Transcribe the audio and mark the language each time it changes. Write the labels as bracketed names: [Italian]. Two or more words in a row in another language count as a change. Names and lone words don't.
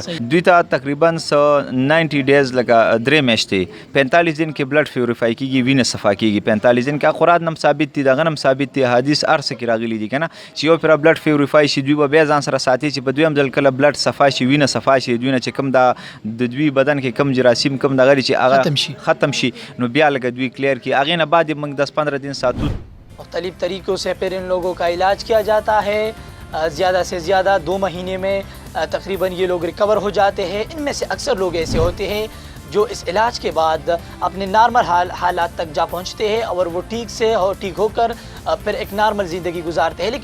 [Pashto] دوی ته تقریبا 90 ډیز لکه 3 میاشتې 45 دن کې [English] blood purify [Pashto] کېږي، وینه صفا کېږي. 45 دن کې قرآن هم ثابت دي، دغه هم ثابت دي، حدیث هر څه کې راغلي دي که نه چې یو پره [English] blood purify [Pashto] شي دوی به بیا ځان سره ساتي چې په دویم ځل کله بلډ صفا شي، وینه صفا شي، دوی نه چې کوم د دوی بدن کې کم جراثیم کم دغه چې هغه ختم شي نو بیا لکه دوی کلیر کی. [Urdu] آگے نہ [Pashto] بعد موږ 10-15 دن ساتو. [Urdu] مختلف طریقوں سے پھر ان لوگوں کا علاج کیا جاتا ہے. زیادہ سے زیادہ 2 مہینے میں تقریباً یہ لوگ ریکور ہو جاتے ہیں. ان میں سے اکثر لوگ ایسے ہوتے ہیں جو اس علاج کے بعد اپنے نارمل حالات تک جا پہنچتے ہیں اور وہ ٹھیک ہو کر پھر ایک نارمل زندگی گزارتے ہیں.